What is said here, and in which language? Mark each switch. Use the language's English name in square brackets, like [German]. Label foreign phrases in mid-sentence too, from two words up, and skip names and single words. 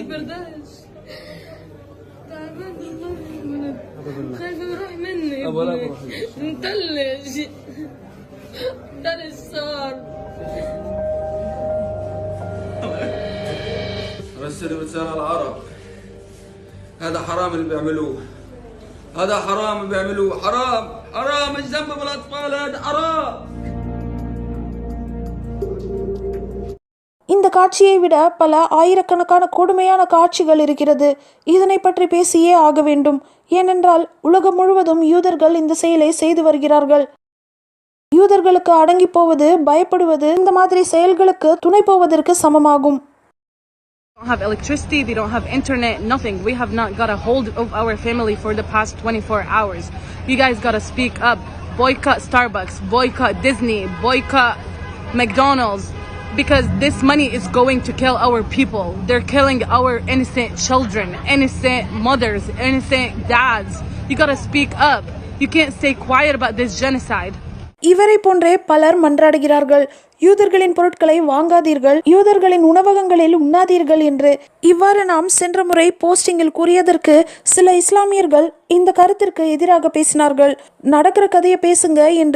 [Arabic] برداش تعبان والله خايفة يروح مني متلج تلج صار رسل رسالة العرب هذا حرام اللي بيعملوه هذا حرام اللي بيعملوه حرام حرام ايش ذنب بالاطفال هذا حرام. [Tamil] இந்த காட்சியை விட பல ஆயிரக்கணக்கான கொடுமையான காட்சிகள் இருக்கிறது. இதனை பற்றி பேசியே ஆக வேண்டும். ஏனென்றால் உலகம் முழுவதும் யூதர்கள் இந்த செயலை செய்து வருகிறார்கள். யூதர்களுக்கு அடங்கி போவது, பயப்படுவது இந்த மாதிரி செயல்களுக்கு துணை போவதற்கு சமமாகும். [English] They don't have electricity, they don't have internet, nothing. We have not got a hold of our family for the past 24 hours. You guys gotta speak up. Boycott Starbucks, boycott Disney, boycott McDonald's. Because this money is going to kill our people. They're killing our innocent children, innocent mothers, innocent dads. You gotta speak up. You can't stay quiet about this genocide. [Tamil] இவரை போன்றே பலர் மன்றாடுகிறார்கள். யூதர்களின் பொருட்களை வாங்காதீர்கள், யூதர்களின் உணவகங்களில் உண்ணாதீர்கள் என்று. இவ்வாறு நாம் சென்ற முறை போஸ்டிங்கில் கூறியதற்கு சில இஸ்லாமியர்கள் இந்த கருத்திற்கு எதிராக பேசினார்கள். நடக்கிற கதையை பேசுங்க என்று.